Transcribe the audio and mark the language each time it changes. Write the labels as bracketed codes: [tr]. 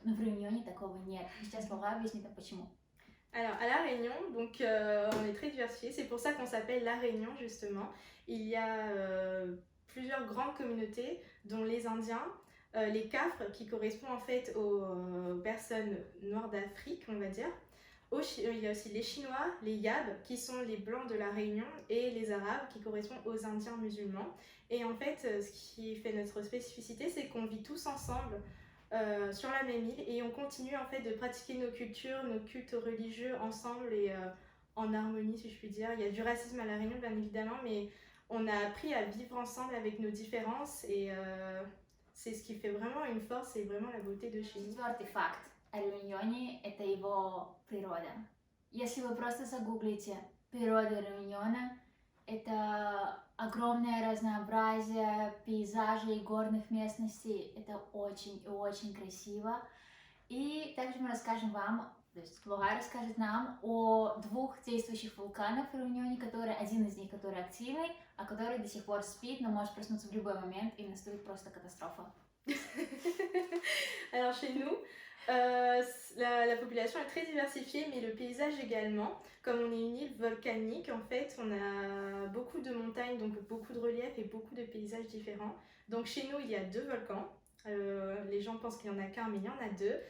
[ru] Но в Реуньоне такого нет. Сейчас Лора объяснит нам почему. [fr] Alors à La Réunion, donc on est très diversifié, c'est pour ça qu'on s'appelle La Réunion justement. Il y a plusieurs grandes communautés, dont les Indiens, les Cafres qui correspondent en fait aux personnes noires d'Afrique, on va dire. Il y a aussi les Chinois, les Yab qui sont les Blancs de La Réunion et les Arabes qui correspondent aux Indiens musulmans. Et en fait, ce qui fait notre spécificité, c'est qu'on vit tous ensemble sur la même île et on continue en fait de pratiquer nos cultures, nos cultes religieux ensemble et en harmonie si je puis dire. Il y a du racisme à La Réunion bien évidemment, mais on a appris à vivre ensemble avec nos différences et c'est ce qui fait vraiment une force et vraiment la beauté de chez nous. [ru] Четвертый факт о Реуньоне – это его природа. Если вы просто загуглите природа Реуньона, это огромное разнообразие пейзажей и горных местностей. Это очень и очень красиво. И также мы расскажем вам, то есть Лора расскажет нам о 2 действующих вулканах в Реуньоне, один из них, который активный, а который до сих пор спит, но может проснуться в любой момент и наступит просто катастрофа. [fr] Alors chez nous, la population est très diversifiée, mais le paysage également. Comme on est une île volcanique, en fait, on a beaucoup de montagnes, donc beaucoup de reliefs et beaucoup de paysages différents. Donc chez nous, il y a 2 volcans. Les gens pensent qu'il n'y en a qu'un, mais il y en a 2.